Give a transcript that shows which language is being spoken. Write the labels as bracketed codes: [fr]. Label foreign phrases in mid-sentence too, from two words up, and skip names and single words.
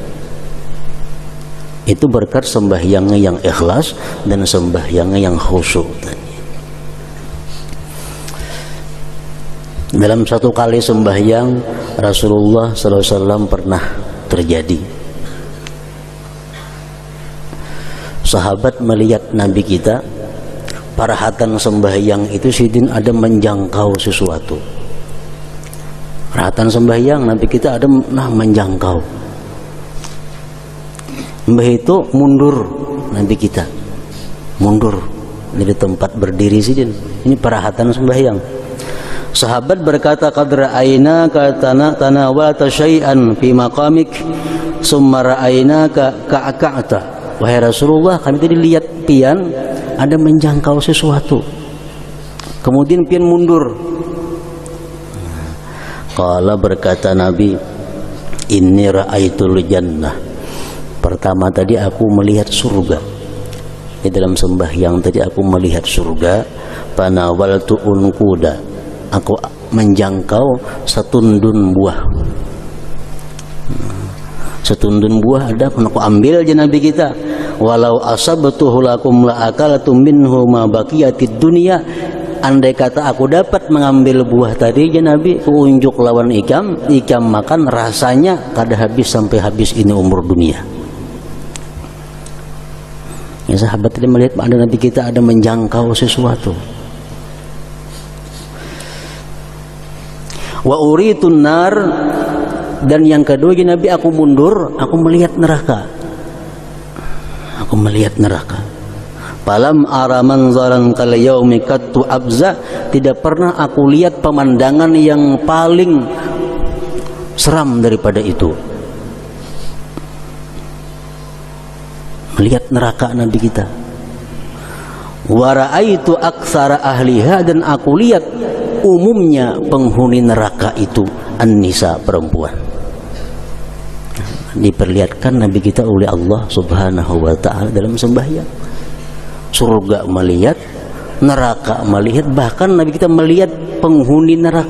[id] Itu berkat sembahyangnya yang ikhlas dan sembahyangnya yang khusyuk. Dalam satu kali sembahyang Rasulullah SAW pernah terjadi. Sahabat melihat Nabi kita, [bjn] parahatan sembahyang itu sidin ada menjangkau sesuatu. [id] Perhatian sembahyang Nabi kita ada menjangkau. [bjn] Mbah itu mundur, Nabi kita mundur dari tempat berdiri sidin. [id] Ini perhatian sembahyang. Sahabat berkata, [ar] قد رأيناك تناولت شيئا في مقامك ثم رأيناك تكعكعت. [bjn] Wahai Rasulullah, kami tadi lihat pian ada menjangkau sesuatu, kemudian pian mundur. [ar] Qala, [id] berkata Nabi, [ar] إني رأيت الجنة. [id] Pertama tadi aku melihat surga. Di dalam sembahyang tadi aku melihat surga. [ar] فتناولت عنقودا, [id] aku menjangkau setundun buah. Setundun buah ada, aku ambil aja Nabi kita. [ar] ولو أصبته لأكلتم منه ما بقيت الدنيا. [bjn] Andai kata aku dapat mengambil buah tadi ya Nabi, ku unjuk lawan ikam makan, rasanya kada habis sampai habis ini umur dunia. [id] Ya, sahabat tadi melihat ada Nabi kita ada menjangkau sesuatu. [ar] وأريت النار, [id] dan yang kedua ya Nabi, aku mundur, aku melihat neraka. Aku melihat neraka. [ar] فلم أر منظرا كاليوم قط أفظع, [id] tidak pernah aku lihat pemandangan yang paling seram daripada itu. Melihat neraka Nabi kita. [ar] ورأيت أكثر أهلها, [id] dan aku lihat umumnya penghuni neraka itu an-nisa, perempuan. Diperlihatkan Nabi kita oleh Allah [ar] سبحانه وتعالى [id] dalam sembahyang. Surga melihat, neraka melihat, bahkan Nabi kita melihat penghuni neraka.